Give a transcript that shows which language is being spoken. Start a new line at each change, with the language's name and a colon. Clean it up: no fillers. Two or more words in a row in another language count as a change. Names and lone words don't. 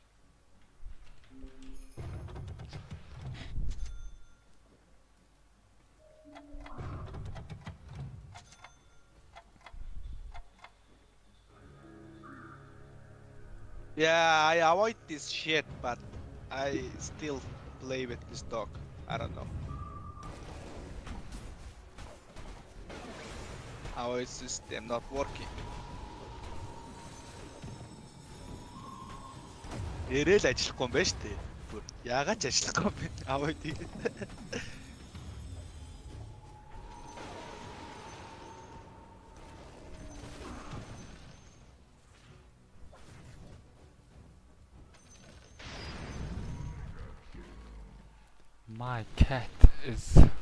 English: Yeah, I avoid this shit, but I still play with this dog. I don't know. How is this system not working?
Mongolian: Эрэл ажиллахгүй юм байна шүү дээ. Бүр яагаад ч ажиллахгүй юм бэ? Аваа тийм.
English: My cat is